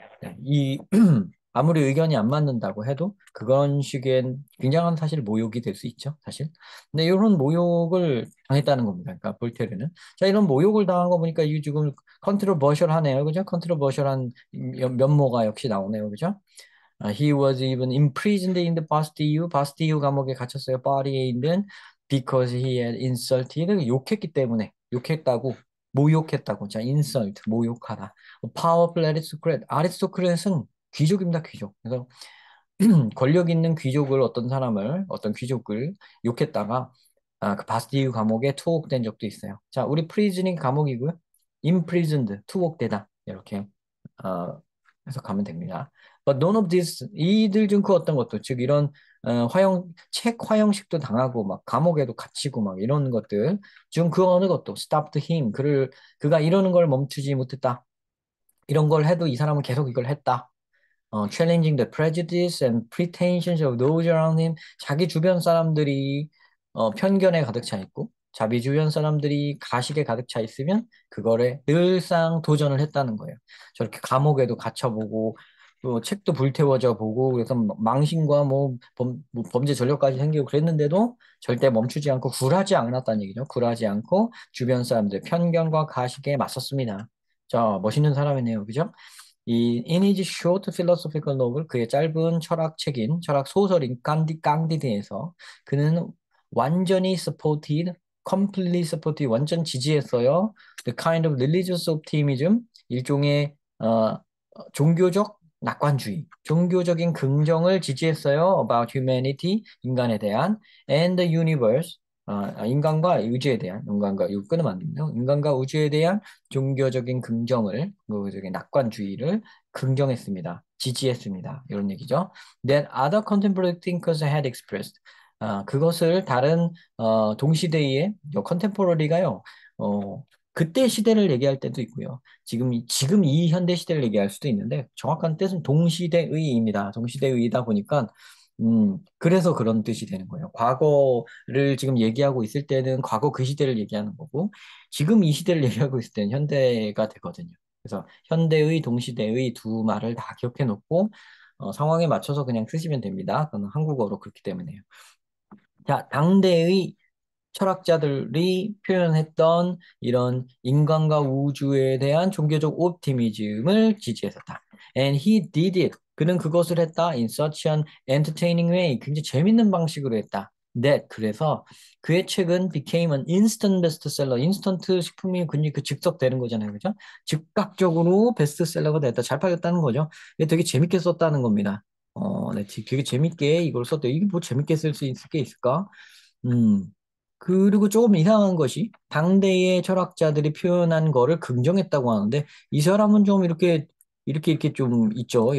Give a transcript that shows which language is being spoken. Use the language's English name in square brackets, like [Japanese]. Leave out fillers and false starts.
[Korean] 네, 아무리 의견이 안 맞는다고 해도 그런 식의 굉장한 사실 모욕이 될 수 있죠, 사실. 근데 이런 모욕을 당했다는 겁니다. 그러니까 볼테르는. 자, 이런 모욕을 당한 거 보니까 이게 지금 컨트로버셜하네요, 그죠? 컨트로버셜한 면모가 역시 나오네요, 그죠? [English] He was even imprisoned in the Bastille. [Korean] 바스티유 감옥에 갇혔어요. 파리에 있는 [English] because he had insulted [Korean] 욕했기 때문에 욕했다고 모욕했다고 자 insult 모욕하다. [English] Powerful aristocrat [Korean] 아리스토크렛은 귀족입니다. 귀족. 그래서 권력 있는 귀족을 어떤 귀족을 욕했다가 그 바스티유 감옥에 투옥된 적도 있어요. 자 우리 프리즈닝 감옥이고요. imprisoned 투옥되다 이렇게 해석하면 됩니다. [English] But none of this [Korean] 이들 중 그 어떤 것도 즉 이런 책 화형식도 당하고 막 감옥에도 갇히고 막 이런 것들 중 그 어느 것도 [English] stopped him [Korean] 그가 이러는 걸 멈추지 못했다. 이런 걸 해도 이 사람은 계속 이걸 했다. [English] challenging the prejudice and pretensions of those around him. [Korean] 자기 주변 사람들이 편견에 가득 차 있고, 자기 주변 사람들이 가식에 가득 차 있으면 그거를 늘상 도전을 했다는 거예요. 저렇게 감옥에도 갇혀보고, 또 책도 불태워져 보고, 그래서 망신과 뭐 범죄 전력까지 생기고 그랬는데도 절대 멈추지 않고 굴하지 않았다는 얘기죠. 굴하지 않고 주변 사람들의 편견과 가식에 맞섰습니다. 자, 멋있는 사람이네요. 그죠? [English] 이 In his short philosophical novel [Korean] 그의 짧은 철학책인 철학 소설인 깡디드에서 그는 완전히 [English] supported, completely supported [Korean] 완전 지지했어요. [English] The kind of religious optimism [Korean] 일종의 종교적 낙관주의, 종교적인 긍정을 지지했어요. [English] About humanity, [Korean] 인간에 대한, [English] and the universe, [Korean] 인간과 우주에 대한, 인간과, 이거 끊으면 안 됩니다. 인간과 우주에 대한 종교적인 긍정을, 종교적인 낙관주의를 긍정했습니다. 지지했습니다. 이런 얘기죠. [English] That other contemporary thinkers had expressed. [Korean] 그것을 다른 동시대의 컨템포러리가요. 그때 시대를 얘기할 때도 있고요. 지금 이 현대 시대를 얘기할 수도 있는데 정확한 뜻은 동시대의입니다. 동시대의이다 보니까 그래서 그런 뜻이 되는 거예요. 과거를 지금 얘기하고 있을 때는 과거 그 시대를 얘기하는 거고 지금 이 시대를 얘기하고 있을 때는 현대가 되거든요. 그래서 현대의, 동시대의 두 말을 다 기억해 놓고 상황에 맞춰서 그냥 쓰시면 됩니다. 그건 한국어로 그렇기 때문에요. 자, 당대의 철학자들이 표현했던 이런 인간과 우주에 대한 종교적 옵티미즘을 지지했었다. [English] And he did it. [Korean] 그는 그것을 했다. [English] In such an entertaining way. [Korean] 굉장히 재밌는 방식으로 했다. [English] That. [Korean] 그래서 그의 책은 [English] became an instant bestseller. [Korean] 인스턴트 식품이 굉장히 그 즉석되는 거잖아요. 그죠? 즉각적으로 베스트셀러가 됐다. 잘 팔렸다는 거죠. 이게 되게 재밌게 썼다는 겁니다. 네, 되게 재밌게 이걸 썼대. 이게 뭐 재밌게 쓸 수 있을 게 있을까? 음. 그리고 조금 이상한 것이 당대의 철학자들이 표현한 거를 긍정했다고 하는데 이 사람은 좀 이렇게 좀 있죠.